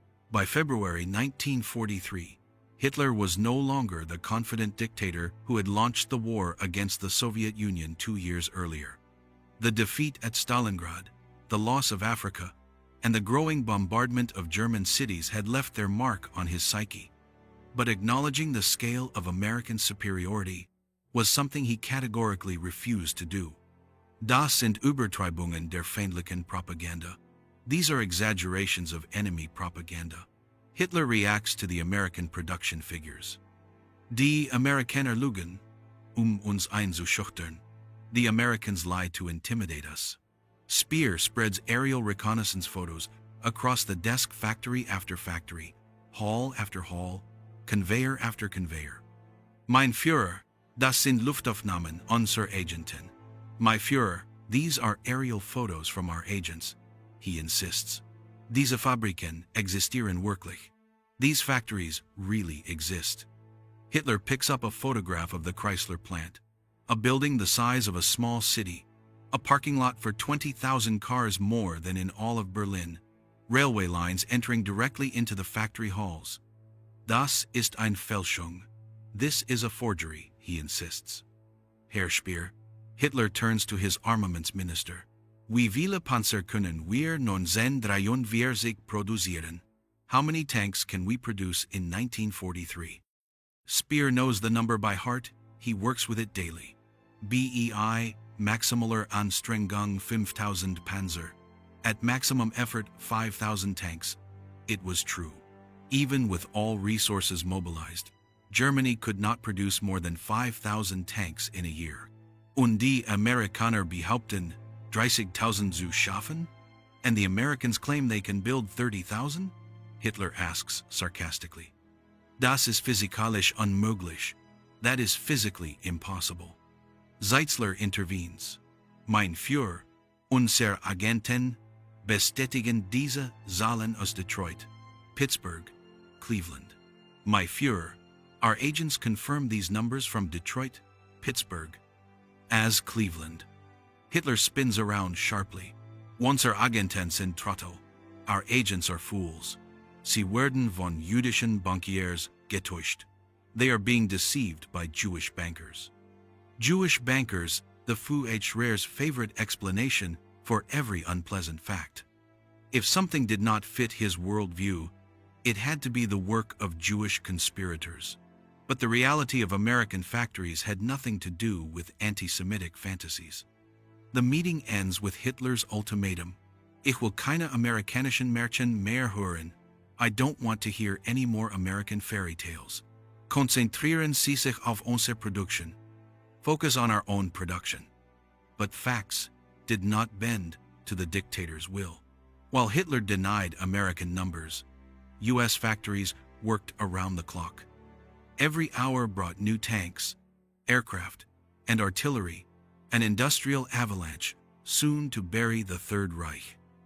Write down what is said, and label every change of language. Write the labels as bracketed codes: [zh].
[en] By February 1943, Hitler was no longer the confident dictator who had launched the war against the Soviet Union 2 years earlier. The defeat at Stalingrad, the loss of Africa, and the growing bombardment of German cities had left their mark on his psyche. But acknowledging the scale of American superiority was something he categorically refused to do. [de] Das sind Übertreibungen der feindlichen Propaganda. [en] These are exaggerations of enemy propaganda. Hitler reacts to the American production figures. [de] Die Amerikaner lügen, uns einzuschüchtern. [en] The Americans lie to intimidate us. Speer spreads aerial reconnaissance photos across the desk, factory after factory, hall after hall, conveyor after conveyor. [de] Mein Führer, das sind Luftaufnahmen unserer Agenten. [en] My Führer, these are aerial photos from our agents, he insists. [de] Diese Fabriken existieren wirklich. [en] These factories really exist. Hitler picks up a photograph of the Chrysler plant, a building the size of a small city, a parking lot for 20,000 cars, more than in all of Berlin, railway lines entering directly into the factory halls. [de] Das ist eine Fälschung. [en] This is a forgery, he insists. Herr Speer, Hitler turns to his armaments minister. [de] Wie viele Panzer können wir 1943 produzieren? [en] How many tanks can we produce in 1943? Speer knows the number by heart. He works with it daily. [de] BEI, Maximaler Anstrengung 5,000 Panzer. [en] At maximum effort, 5,000 tanks. It was true. Even with all resources mobilized, Germany could not produce more than 5,000 tanks in a year. [de] Und die Amerikaner behaupten, 30,000 zu schaffen? [en] And the Americans claim they can build 30,000? Hitler asks sarcastically. [de] Das ist physikalisch unmöglich. [en] That is physically impossible. Zeitzler intervenes. [de] Mein Führer, unsere Agenten, bestätigen diese Zahlen aus Detroit, Pittsburgh, Cleveland. [en] My Führer, our agents confirm these numbers from Detroit, Pittsburgh, as Cleveland. Hitler spins around sharply. [de] Unsere Agenten sind Trottel. [en] Our agents are fools. [de] Sie werden von jüdischen Bankiers getäuscht. [en] They are being deceived by Jewish bankers. Jewish bankers, the Führer's favorite explanation for every unpleasant fact. If something did not fit his worldview, it had to be the work of Jewish conspirators. But the reality of American factories had nothing to do with anti-Semitic fantasies. The meeting ends with Hitler's ultimatum: [de] Ich will keine amerikanischen Märchen mehr hören. [en] I don't want to hear any more American fairy tales. [de] Konzentrieren Sie sich auf unsere Produktion. [en] Focus on our own production. But facts did not bend to the dictator's will. While Hitler denied American numbers, U.S. factories worked around the clock. Every hour brought new tanks, aircraft, and artillery, an industrial avalanche soon to bury the Third Reich.